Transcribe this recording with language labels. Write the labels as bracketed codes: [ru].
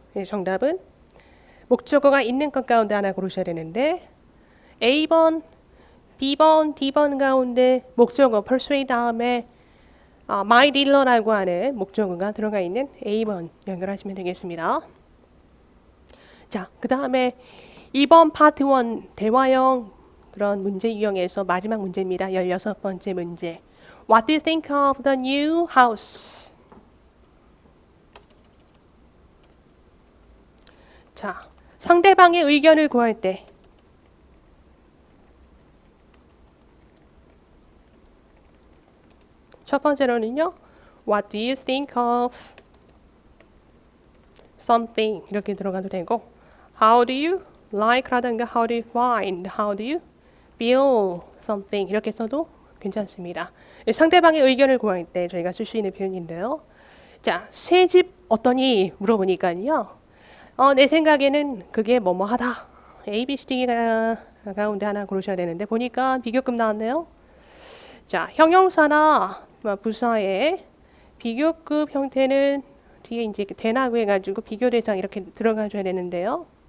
[ko] 네, 정답은 목적어가 있는 것 가운데 하나 고르셔야 되는데 A번, B번, D번 가운데 목적어 persuade 다음에 my dealer라고 하는 목적어가 들어가 있는 A번 연결하시면 되겠습니다. 자, 그 다음에 2번 파트 1 대화형 그런 문제 유형에서 마지막 문제입니다. 16번째 문제. [en] What do you think of the new house? [ko] 자, 상대방의 의견을 구할 때 첫 번째로는요. [en] What do you think of something [ko] 이렇게 들어가도 되고 [en] How do you like [ko] 라든가 [en] How do you find, How do you feel something [ko] 이렇게 써도 괜찮습니다. 상대방의 의견을 구할 때 저희가 쓸 수 있는 표현인데요. 자, 새 집 어떠니 물어보니까요. 내 생각에는 그게 뭐뭐하다. A, B, C, D가 가운데 하나 고르셔야 되는데 보니까 비교급 나왔네요. 자, 형용사나 부사의 비교급 형태는 뒤에 이제 대나고 해가지고 비교 대상 이렇게 들어가줘야 되는데요.